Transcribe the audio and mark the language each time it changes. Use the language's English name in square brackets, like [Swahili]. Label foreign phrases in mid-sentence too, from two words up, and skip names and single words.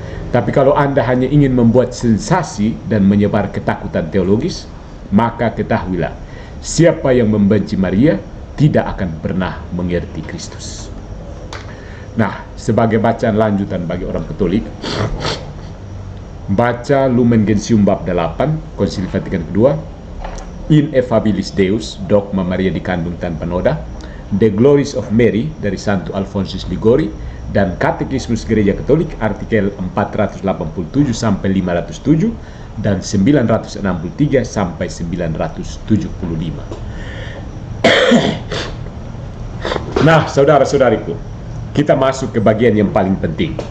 [Indonesian] Tapi kalau Anda hanya ingin membuat sensasi dan menyebar ketakutan teologis, maka ketahuilah, siapa yang membenci Maria tidak akan pernah mengerti Kristus. Nah, sebagai bacaan lanjutan bagi orang Katolik, baca Lumen Gentium bab 8, Konsili Vatikan II, Ineffabilis Deus, dogma Maria dikandung tanpa noda, The Glories of Mary dari Santo Alphonsus Liguori, dan Katekismus Gereja Katolik artikel 487 sampai 507 dan 963 sampai 975. Nah, saudara-saudariku, kita masuk ke bagian yang paling penting.